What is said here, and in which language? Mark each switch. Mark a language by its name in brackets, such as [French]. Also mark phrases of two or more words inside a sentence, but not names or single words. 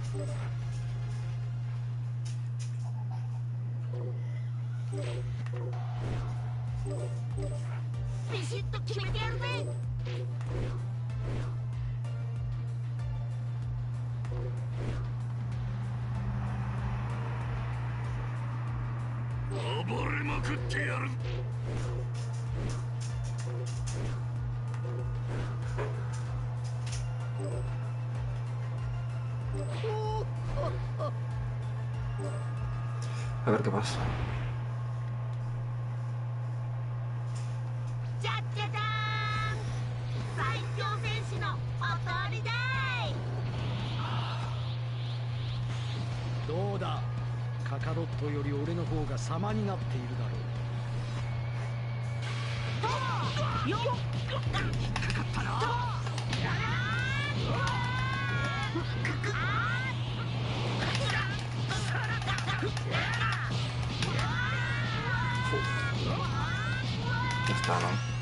[Japanese] ビシッと決めてやるぜ。暴れまくってやる。 [Spanish] A ver qué pasa. [Japanese] じゃじゃじゃーん、最強戦士のおとりだい。どうだ、カカロットより俺の方が様になっているだろう。よっ、引っかかったな。 [Spanish] Ya está, ¿no?